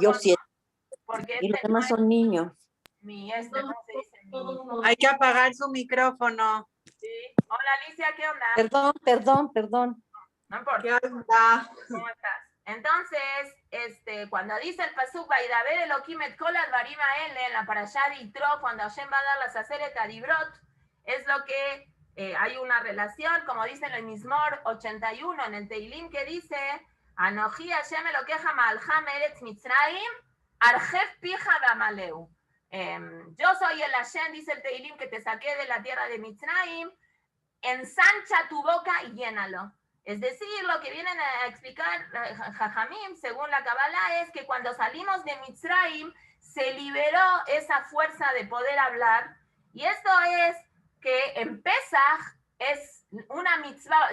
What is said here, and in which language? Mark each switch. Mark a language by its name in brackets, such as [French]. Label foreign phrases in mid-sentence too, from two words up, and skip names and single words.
[Spanish] Yo 7. porque Y los demás son niños. ¿cómo se dice? Hay que apagar su micrófono. Sí. Hola Alicia, ¿qué onda? Perdón. No importa. ¿Qué onda? ¿Cómo estás? Entonces, cuando dice el pasuk [Hebrew] וידבר אלהים את כל הדברים האלה, [Spanish] en la parashá de Yitro, cuando Hashem va a dar las [Hebrew] עשרת הדברות, [Spanish] es lo que hay una relación, como dice en el Mizmor 81, en el Teilim, que dice [Hebrew] אנכי השם אלהיך מעלך מארץ מצרים, ארחב פיך גמלאהו. [Spanish] Yo soy el Hashem, dice el Teilim, que te saqué de la tierra de Mitzrayim, ensancha tu boca y llénalo. Es decir, lo que vienen a explicar Jajamim, según la Kabbalah, es que cuando salimos de Mitzrayim, se liberó esa fuerza de poder hablar, y esto es que en Pesaj es una mitzvah.